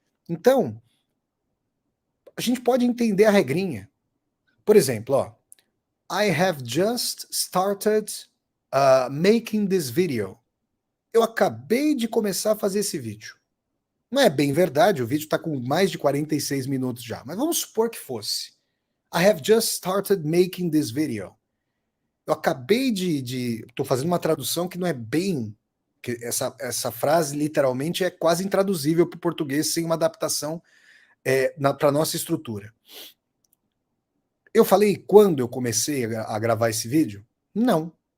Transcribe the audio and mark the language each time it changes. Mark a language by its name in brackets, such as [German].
[Portuguese] Então, a gente pode entender a regrinha. Por exemplo, ó, [English] I have just started making this video. [Portuguese] Eu acabei de começar a fazer esse vídeo. Não é bem verdade, o vídeo está com mais de 46 minutos já, mas vamos supor que fosse. [English] I have just started making this video. [Portuguese] Eu acabei estou fazendo uma tradução que não é bem... Que essa frase, literalmente, é quase intraduzível para o português sem uma adaptação para a nossa estrutura. Eu falei quando eu comecei a gravar esse vídeo? Não.